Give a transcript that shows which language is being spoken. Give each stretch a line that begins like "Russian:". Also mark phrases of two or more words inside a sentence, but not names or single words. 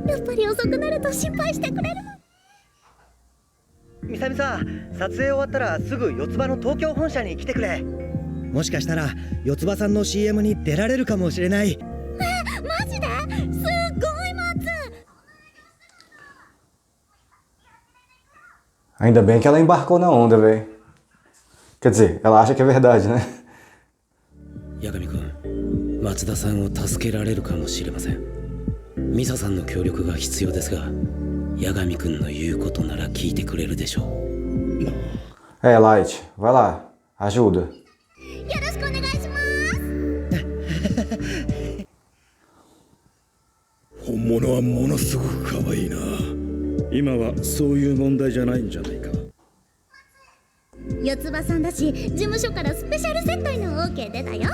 Japanese: やっぱり遅くなると心配してくれるの。みさみさん、撮影終わったらすぐ四つ葉の東京本社に来てくれ。もしかしたら四つ葉さんの CM に出られるかもしれない。マジですっごい待つ。
Portuguese: Ainda bem que ela embarcou na onda, velho. Quer dizer, ela acha que é verdade, né?
Japanese: 八神君、松田さんを助けられるかもしれません。ミサさんの協力が必要ですが、八神君の言うことなら聞いてくれるでしょう。
Portuguese: Light, vai lá, ajuda.
Japanese: よろしくお願いします。本物はものすごく可愛いな。今はそういう問題じゃないんじゃないか。四つ葉さんだし、事務所からスペシャル接待の OK 出たよ。